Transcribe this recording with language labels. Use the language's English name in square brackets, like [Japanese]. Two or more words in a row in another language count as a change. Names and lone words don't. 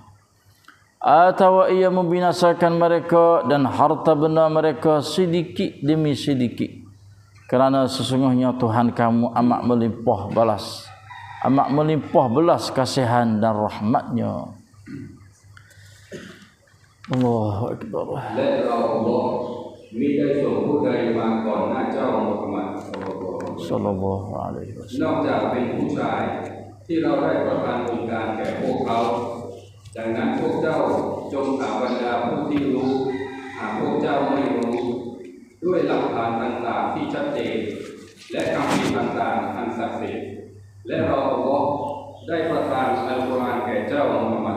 [Malay] Atau ia membinasakan mereka dan harta benda mereka sedikit demi sedikit, kerana sesungguhnya Tuhan kamu amat melimpah belas kasihan dan rahmatnya. [Arabic] الله أكبر. [Thai] และเราอัลลอฮ์มิได้ส่งผู้ใดมาก่อนหน้าเจ้ามุฮัมมัด [Arabic] صلى الله عليه น wasallam. [Thai] อกจากเป็นผู้ชายที่เราได้ประทานองค์การแก่พวกเขาดังนั้นพวกเจ้าจงถามบรรดาผู้ที่รู้หากพวกเจ้าไม่รู้ด้วยหลักฐานต่างๆที่ชัดเจนและคำพีร์ต่างๆอันศักดิ์สิทธิ์และเราอัลลอฮ์ได้ประทานอัลกุรอานแก่เจ้ามุฮัมมัด